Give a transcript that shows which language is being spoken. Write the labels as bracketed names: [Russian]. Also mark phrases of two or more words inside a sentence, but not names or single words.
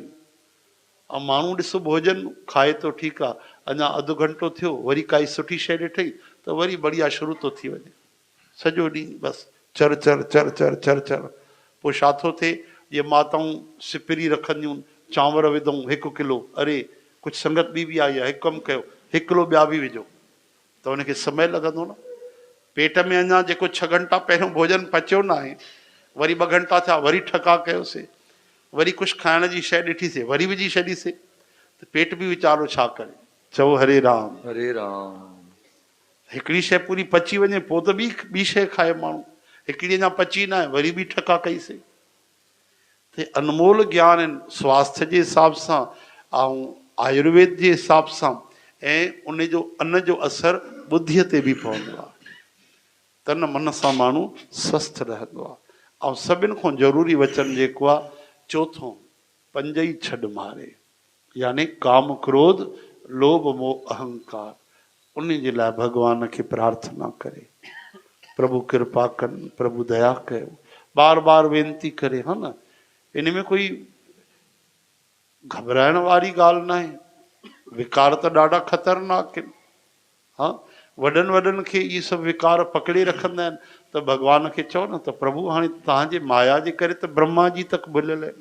[Sindhi] ऐं माण्हू ॾिसो भोजन खाए थो ठीकु आहे अञा अधु घंटो थियो वरी काई सुठी शइ ॾिठई त वरी बढ़िया शुरू थो थी वञे सॼो ॾींहुं बसि चर चर चर चर चर चर। पोइ छा थो थिए जीअं माताऊं सिपरी रखंदियूं चांवर विधऊं 1 किलो, [Hindi] अरे कुछ संगत भी आई है, [Sindhi] 1 कम कयो 1 किलो ॿिया भी विझो, [Hindi] तो उनके समय [Sindhi] लगंदो न। पेट में अञा जेको 6 घंटा पहिरियों भोजन पचियो न आहे, वरी 2 घंटा थिया, वरी ठका कयोसीं, वरी कुछ खाइण जी शइ ॾिठीसीं, वरी विझी छॾीसीं, त पेट भी वीचारो छा करे। चओ हरे राम। हरे राम। हिकिड़ी शइ पूरी पची वञे पोइ त ॿी शइ खाए माण्हू, हिकिड़ी अञा पची न आहे, वरी भी ठका कईसीं। त अनमोल ज्ञान आहिनि स्वास्थ्य जे हिसाब सां ऐं आयुर्वेद जे हिसाब सां, ऐं उन जो अन्न जो असर बुद्धीअ ते बि पवंदो आहे। तन मन सां माण्हू स्वस्थ रहंदो आहे। ऐं सभिनि खां ज़रूरी वचन जेको आहे चौथों, 5 ई छॾ मारे, यानी काम क्रोध लोभ मोह अहंकार। उन जे लाइ भगवान खे प्रार्थना करे, प्रभु कृपा कनि, प्रभु दया कयो, बार बार वेनती करे, हा न। इन में कोई घबराइण वारी ॻाल्हि न आहे। विकार त ॾाढा ख़तरनाक आहिनि। हा, वॾनि खे इहे सभु विकार पकड़े रखंदा आहिनि, त भॻवान खे चओ न त प्रभु हाणे तव्हांजे माया जे करे त ब्रह्मा जी तक भुलियल आहिनि।